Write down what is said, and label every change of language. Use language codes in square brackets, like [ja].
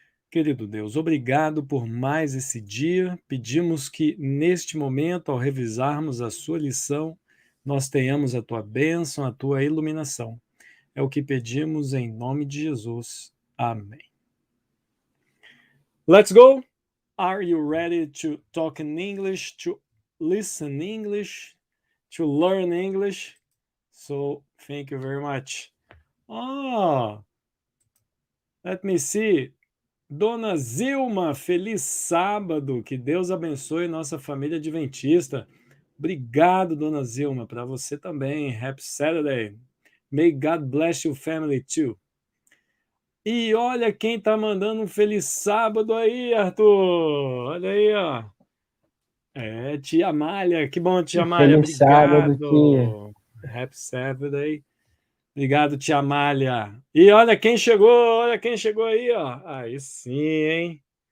[pt] Querido Deus, obrigado por mais esse dia. Pedimos que, neste momento, ao revisarmos a sua lição, nós tenhamos a tua bênção, a tua iluminação. É o que pedimos em nome de Jesus. Amém. [en] Let's go! Are you ready to talk in English, to listen English, to learn English? So, thank you very much. Let me see. [pt] Dona Zilma, feliz sábado, que Deus abençoe nossa família adventista. Obrigado, Dona Zilma, para você também. [en] Happy Saturday. May God bless your family too. [pt] E olha quem tá mandando um feliz sábado aí, Arthur. Olha aí, ó. Tia Amália. Que bom, tia Amália. Feliz sábado, tia. Obrigado. [en] Happy Saturday. [pt] Obrigado, tia Amália. E olha quem chegou aí, ó. Aí sim, hein?